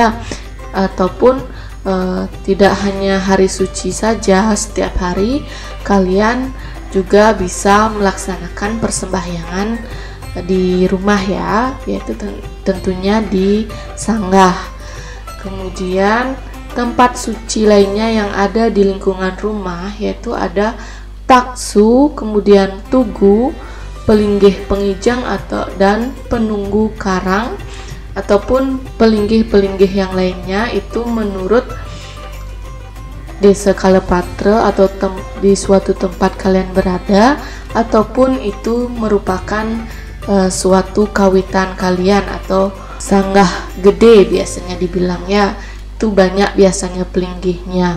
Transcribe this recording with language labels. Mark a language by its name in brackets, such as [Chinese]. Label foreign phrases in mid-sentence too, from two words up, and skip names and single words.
[Indonesian] Ataupun tidak hanya hari suci saja, setiap hari kalian juga bisa melaksanakan persembahyangan di rumah ya, yaitu tentunya di sanggah. Kemudian tempat suci lainnya yang ada di lingkungan rumah yaitu ada taksu, kemudian tugu, pelinggih pengijang dan penunggu karang, ataupun pelinggih-pelinggih yang lainnya itu menurut desa Kalepatra atau di suatu tempat kalian berada, ataupun itu merupakan suatu kawitan kalian atau sanggah gede biasanya dibilang ya, itu banyak biasanya pelinggihnya.